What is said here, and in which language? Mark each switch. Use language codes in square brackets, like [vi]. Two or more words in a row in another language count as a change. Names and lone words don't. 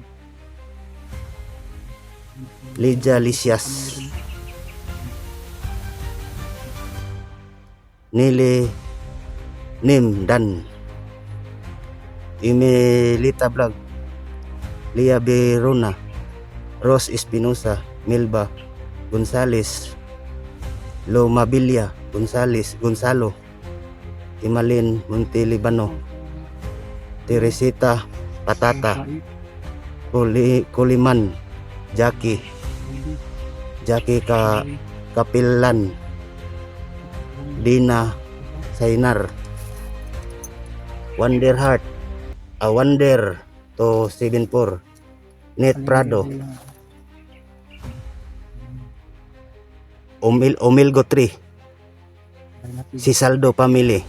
[tl] Lydia Lisias, Nili Nim Dan, Imelita Vlog, Lia Berona, Rose Espinosa, Milba Gonzales, Lomabilia Gonzalo, Imalin Montelibano, Teresita Patata, Kuliman, Jackie Kapilan, Dina Sainar, Wonder Heart, Wonder to 74, Net Prado, Omilgo 3, Si Saldo family.